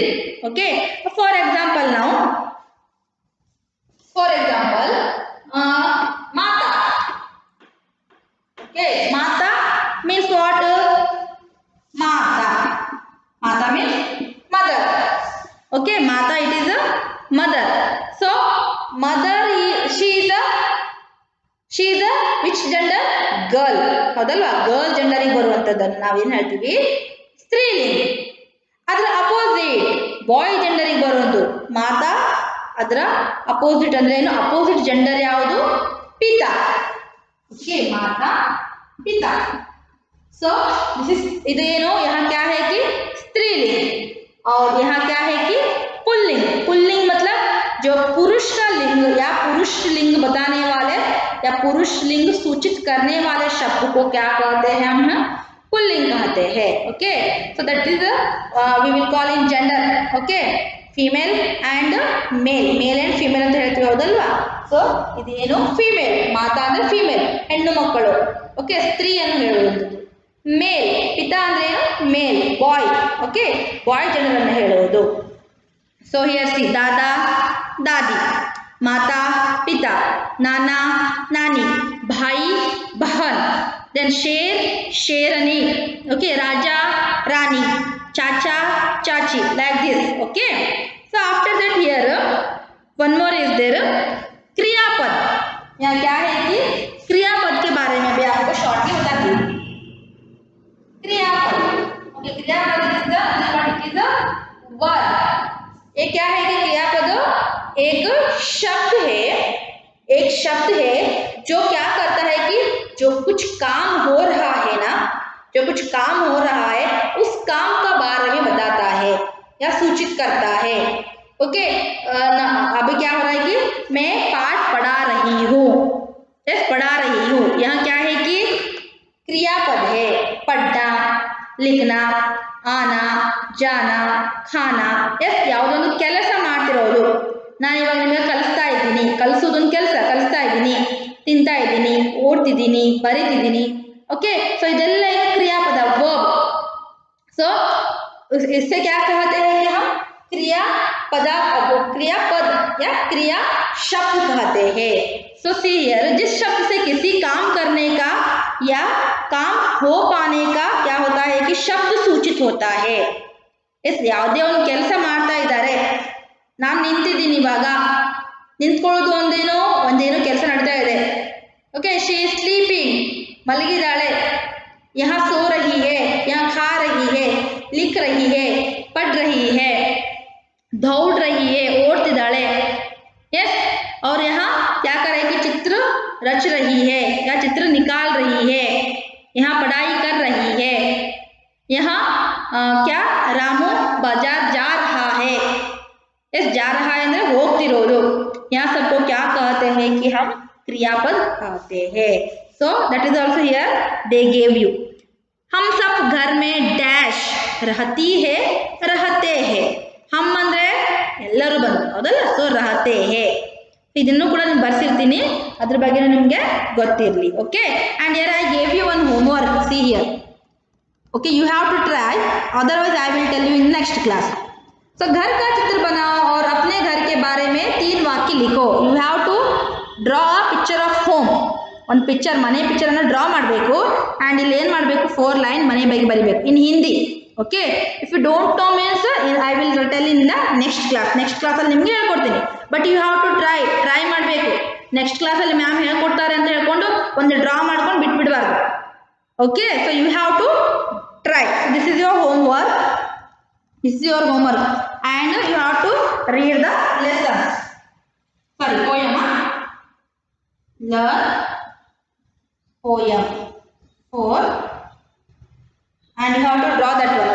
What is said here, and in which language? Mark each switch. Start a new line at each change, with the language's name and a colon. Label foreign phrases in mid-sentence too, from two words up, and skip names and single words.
English: Okay, for example now, for example माता. Okay, माता means what? माता. माता means mother. Okay, माता it is a mother. So mother she is a which gender? girl.
Kannada: ಹೌದಲ್ವಾ? ಗರ್ಲ್ ಜೆಂಡರಿಗೆ ಬರುವಂತದ್ದನ್ನು ನಾವೇನು ಹೇಳ್ತೀವಿ? ಸ್ತ್ರೀಲಿಂಗ್. ಅದರ ಅಪೋಸಿಟ್ ಬಾಯ್ ಜೆಂಡರಿಗೆ ಬರುವಂಥದ್ದು ಮಾತಾ. ಅದರ ಅಪೋಸಿಟ್ ಅಂದ್ರೆ ಏನು? ಅಪೋಸಿಟ್ ಜೆಂಡರ್ ಯಾವುದು? ಪಿತಾ.
Hindi: ओके, माता, पिता.
English: so this is
Hindi: इधेनो यहाँ क्या है कि स्त्रीलिंग, और यहाँ क्या है कि पुल्लिंग. पुल्लिंग मतलब जो पुरुष का लिंग या पुरुष लिंग बताने वाले या पुरुष लिंग सूचित करने वाले शब्द को क्या कहते हैं हम? पुल्लिंग कहते हैं.
English: Okay, so that is we will call in gender.
Kannada: ओके,
English: female and male, male and female
Kannada: ಅಂತ ಹೇಳ್ತೀವಿ, ಹೌದಲ್ವಾ? ಸೊ ಇದೇನು ಫೀಮೇಲ್, ಮಾತಾ ಅಂದರೆ ಫೀಮೇಲ್, ಹೆಣ್ಣು ಮಕ್ಕಳು. ಓಕೆ, ಸ್ತ್ರೀಯನ್ನು ಹೇಳುವಂಥದ್ದು. ಮೇಲ್, ಪಿತಾ ಅಂದ್ರೆ ಏನು? ಮೇಲ್, ಬಾಯ್. ಓಕೆ, ಬಾಯ್ ಜನರನ್ನು ಹೇಳುವುದು.
English: so here see,
Hindi: ದಾದಾ दादी, माता पिता, नाना नानी, भाई बहन, देन शेर शेरनी, okay, राजा रानी, चाचा चाची,
English: like this. Okay, so after that here one more is there,
Hindi: क्रियापद. यहाँ क्या है कि क्रियापद के बारे में भी आपको शॉर्ट में बताती हूँ.
English: क्रियापद, okay, क्रियापद is the word.
Hindi: ये क्या है कि क्रियापद एक शब्द है, एक शब्द है जो क्या करता है कि जो कुछ काम हो रहा है ना, जो कुछ काम हो रहा है उस काम का बारे में बताता है या सूचित करता है. ओके, अभी क्या हो रहा है कि मैं पाठ पढ़ा रही हूँ, यस, पढ़ा रही हूँ. यहाँ क्या है कि क्रियापद है, पढ़ना, लिखना, आना, जाना, खाना. यस,
Kannada: ಯಾವುದೊಂದು ಕೆಲಸ ಮಾಡ್ತಿರೋದು. ನಾನು ಇವಾಗ ನಿಮಗೆ ಕಲಿಸ್ತಾ ಇದ್ದೀನಿ, ಕಲಿಸೋದೊಂದು ಕೆಲಸ, ಕಲಿಸ್ತಾ ಇದ್ದೀನಿ, ತಿಂತಾ ಇದ್ದೀನಿ, ಓಡ್ತಿದ್ದೀನಿ, ಬರೀತಿದ್ದೀನಿ. ಓಕೆ, ಸೊ ಇದೆಲ್ಲ क्रियापद, वर्ब.
Hindi: सो इससे क्या कहते हैं कि हम क्रियापद या क्रिया शब्द कहते हैं.
English: so see here,
Hindi: जिस शब्द से किसी काम करने का या काम हो पाने का क्या होता है कि शब्द सूचित होता है.
Kannada: इस ಯಾವುದೇ ಒಂದು ಕೆಲಸ ಮಾಡ್ತಾ ಇದ್ದಾರೆ, ನಾನು ನಿಂತಿದ್ದೀನಿ, ಇವಾಗ ನಿಂತ್ಕೊಳ್ಳೋದು ಒಂದೇನೋ ಕೆಲಸ ನಡೀತಾ ಇದೆ. ಓಕೆ,
English: she is sleeping,
Kannada: ಮಲಗಿದಾಳೆ.
Hindi: यहाँ सो रही है, यहाँ खा रही है, लिख रही है, पढ़ रही है, दौड़ रही है, ओढ़तिदाಳೆ. यस, और यहाँ क्या कर रही है कि चित्र रच रही है या चित्र निकाल रही है, यहाँ पढ़ाई कर रही है. यहाँ क्या, रामू बाजार जा रहा है. यस, जा रहा है
Kannada: ಅಂದ್ರೆ ಹೋಗ್ತಿರೋದು.
Hindi: यहाँ सबको क्या कहते हैं कि हम क्रियापद कहते हैं.
English: So that is also here they gave you.
Hindi: हम सब घर में डैश रहती है, रहते हैं.
Kannada: हम ಅಂದ್ರೆ ಎಲ್ಲರೂ ಬಂದು, ಹೌದಲ್ಲ? ಸೊ
Hindi: रहते हैं,
Kannada: ಇದನ್ನು ಕೂಡ ನಾನು ಬರ್ಸಿರ್ತೀನಿ, ಅದ್ರ ಬಗ್ಗೆ ನಿಮಗೆ ಗೊತ್ತಿರಲಿ. ಓಕೆ,
English: and here I gave you one homework. See here. Okay, you have to try, otherwise I will tell you in next class.
Hindi: So घर का चित्र बनाओ और अपने घर के बारे में 3 वाक्य लिखो.
English: You have to draw a picture of home.
Kannada: ಒಂದು ಪಿಕ್ಚರ್, ಮನೆ ಪಿಕ್ಚರನ್ನು ಡ್ರಾ ಮಾಡಬೇಕು. ಆ್ಯಂಡ್ ಇಲ್ಲಿ ಏನು ಮಾಡಬೇಕು, 4 ಲೈನ್ ಮನೆ ಬಗ್ಗೆ ಬರೀಬೇಕು
English: in Hindi.
Kannada: ಓಕೆ,
English: If you don't know means I will tell in the next class.
Kannada: ನೆಕ್ಸ್ಟ್ ಕ್ಲಾಸಲ್ಲಿ ನಿಮಗೆ ಹೇಳ್ಕೊಡ್ತೀನಿ,
English: but you have to try
Kannada: ಮಾಡಬೇಕು. ನೆಕ್ಸ್ಟ್ ಕ್ಲಾಸಲ್ಲಿ ಮ್ಯಾಮ್ ಹೇಳ್ಕೊಡ್ತಾರೆ ಅಂತ ಹೇಳ್ಕೊಂಡು ಒಂದು ಡ್ರಾ ಮಾಡ್ಕೊಂಡು ಬಿಟ್ಬಿಡಬಾರ್ದು.
English: Okay, so you have to try. This is your homework, this is your homework, and you have to read the lesson, sorry poem, learn poem 4, and you have to draw that one.